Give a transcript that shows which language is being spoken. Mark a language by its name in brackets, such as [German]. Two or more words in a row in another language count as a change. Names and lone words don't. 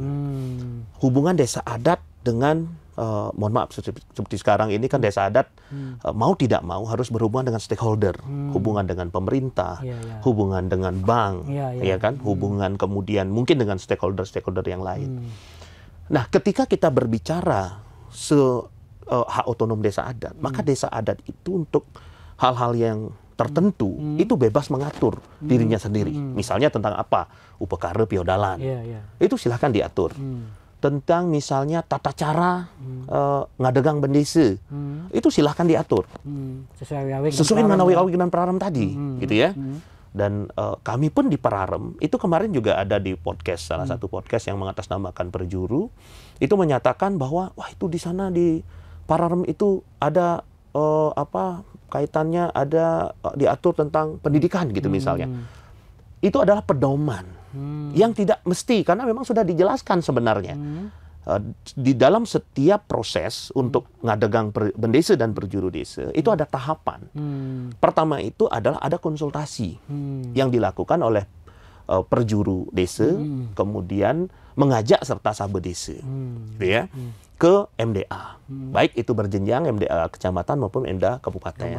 [Indonesian] Hubungan desa adat dengan, mohon maaf, seperti sekarang ini kan desa adat mau tidak mau harus berhubungan dengan stakeholder, hubungan dengan pemerintah, hubungan dengan bank, ya kan, hubungan kemudian mungkin dengan stakeholder yang lain. Nah, ketika kita berbicara hak otonom desa adat, maka desa adat itu untuk hal-hal yang tertentu itu bebas mengatur dirinya sendiri. Misalnya tentang apa? Upekara piodalan. Itu silahkan diatur. Tentang misalnya tata cara [Balinese] ngadegang bendesa. [Indonesian] Itu silahkan diatur. Sesuai dengan awi-awi dan Pararem tadi, gitu ya. Dan kami pun di Pararem, itu kemarin juga ada di podcast, salah satu podcast yang mengatasnamakan Perjuru, itu menyatakan bahwa wah itu di sana di Pararem itu ada kaitannya ada diatur tentang pendidikan gitu misalnya. Itu adalah pedoman yang tidak mesti, karena memang sudah dijelaskan sebenarnya. Di dalam setiap proses untuk [Balinese] ngadegang bendesa [Indonesian] dan perjuru desa, itu ada tahapan. Pertama itu adalah ada konsultasi yang dilakukan oleh perjuru desa, kemudian mengajak serta sabe desa, gitu ya, ke MDA. Baik itu berjenjang MDA kecamatan maupun MDA kabupaten.